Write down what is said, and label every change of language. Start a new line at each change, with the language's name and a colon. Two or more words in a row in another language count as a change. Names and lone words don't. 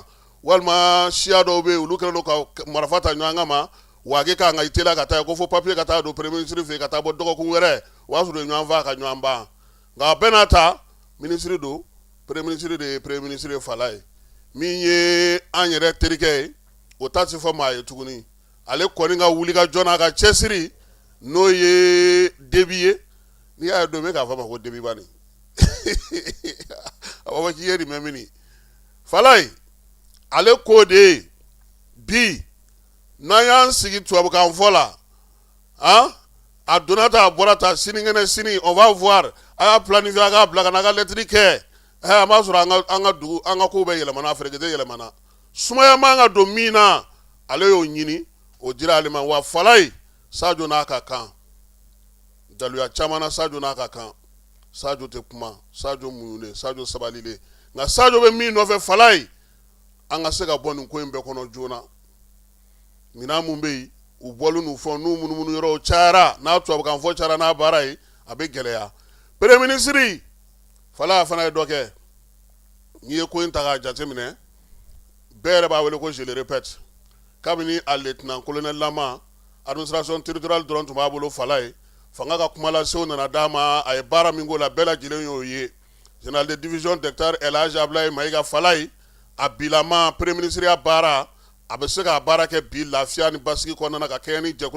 Bambara: walima siya dɔw bɛ yen olu kɛlen don ka marifa ta ɲɔgɔn kan ma wage k'an ka itela ka taa ko fo papier ka taa don
French: premier ministre
Bambara: fɛ yen ka taa bɔ dɔgɔkun wɛrɛ o y'a sɔrɔ ɲɔgɔn fa ka ɲɔgɔn ban nka a bɛɛ n'a ta ministre don
French: premier ministre
Bambara: de ye
French: premier ministre
Bambara: ye fala ye min ye an yɛrɛ terikɛ ye o ta ti fɔ maa ye tuguni ale kɔni ka wuli ka jɔn n'a ka cɛsiri n'o ye Debi ye n'i y'a ye don min k'a fɔ ma ko Debi bani a b'a fɔ k'i ye nin mɛn mini fala ye ale ko de ye bi n'an y'an sigi tubabukan fɔ la a donna ta a bɔra ta sinikɛnɛ sini
French: on va voir
Bambara: a y'a planifier a k'a bila ka na a ka lettre kɛ an b'a sɔrɔ an ka dugu an ka kow bɛ yɛlɛmana ferekete yɛlɛmana sumaya man ka don min na ale y'o ɲini o dira ale ma wa fala ye Sadio n'a ka kan daluya caman na Sadio n'a ka kan Sadio tɛ kuma Sadio muɲunen Sadio sabalilen nka Sadio bɛ min nɔfɛ Falaye an ka se ka bɔ nin ko in bɛɛ kɔnɔ joona minɛn mun bɛ yen u bɔlen n'u fɔ n'u munumunu yɔrɔw cayara n'a tubabukan fɔ cayara n'a baara ye a bɛ gɛlɛya
French: premier ministre
Bambara: Falaye fana ye dɔ kɛ n'i ye ko in ta k'a jateminɛ bɛɛ yɛrɛ b'a wele ko
French: je le répète
Bambara: kabini a
French: lieutenant colonel
Bambara: lama
French: administration territoriale
Bambara: dɔrɔn tun b'a bolo Falaye fanga ka kumalasew nana d'a ma a ye baara min k'o la bɛɛ lajɛlen y'o ye
French: général de division docteur
Bambara: El Hadji Abdoulaye Mayiga Falaye a bilama
French: premier ministre
Bambara: ya baara a bɛ se k'a baara kɛ bi lafiya ni basigi kɔnɔna ka kɛɲɛ ni jɛkulu